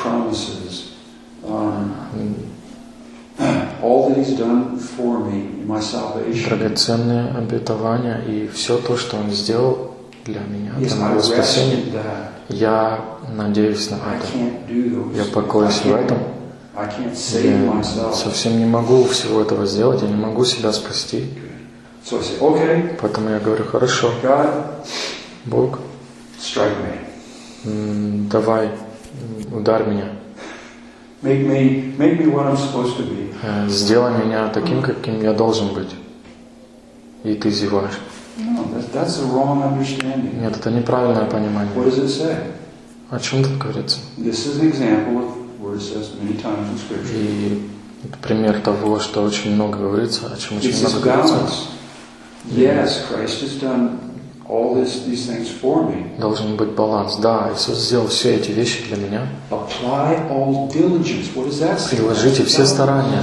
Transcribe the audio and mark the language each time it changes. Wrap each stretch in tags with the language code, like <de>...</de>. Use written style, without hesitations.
<en>Promises, all that He's done for me, my salvation.</en> <ru>Драгоценные обетования и все то, что Он сделал для меня, для моего спасения. Я надеюсь на это. Я покоюсь в этом. Я совсем не могу всего этого сделать. Я не могу себя спасти.</ru> <en>So I say, okay.</en> <ru>Поэтому я говорю, хорошо.</ru> <en>God,</en> <ru>Бог,</ru> <en>strike me.</en> <ru>Давай, ударь меня.</ru> <en>Make me what I'm supposed to be.</en> <ru>Сделай меня таким, каким я должен быть. И ты зеваешь.</ru> <en>No, that's a wrong understanding.</en> <ru>Нет, это неправильное понимание.</ru> <en>What does it say?</en> <ru>О чем тут говорится?</ru> <en>This is an example of where it says many times in Scripture.</en> <ru>И пример того, что очень много говорится, о чем очень много говорится.</ru> <en>It's balance. Yes, Christ has done. All these things for me.</en> <ru>Должен быть баланс. Да, Иисус сделал все эти вещи для меня.</ru> <en>Apply all diligence. What does that say?</en> <ru>Приложите все старания.</ru>